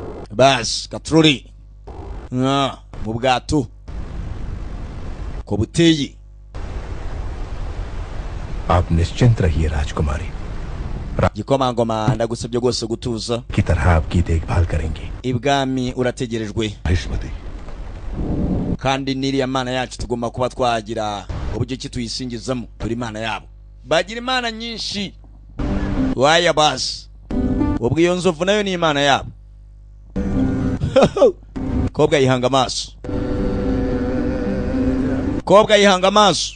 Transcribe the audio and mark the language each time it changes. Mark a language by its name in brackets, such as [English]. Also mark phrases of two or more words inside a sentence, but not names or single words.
[Kinyarwanda] bas katruri mu bwato ko buteye. [Hindi] आप निश्चिंत रहिए राजकुमारी, [Kinyarwanda] gikomangoma ndagusabye rwose gutuza [Hindi] की तरह आपकी देखभाल करेंगी. [Kinyarwanda] ibwami urategerejwe kandi niriya mana yacu tugomba kuba twagira uburyo ki tuyisingizamo. turi imana yabo, bagira imana nyinshi. waya basi ubwo iyo nzovu nayo ni imana yabo. kobwa yihanga amaso, kobwa yihanga amaso.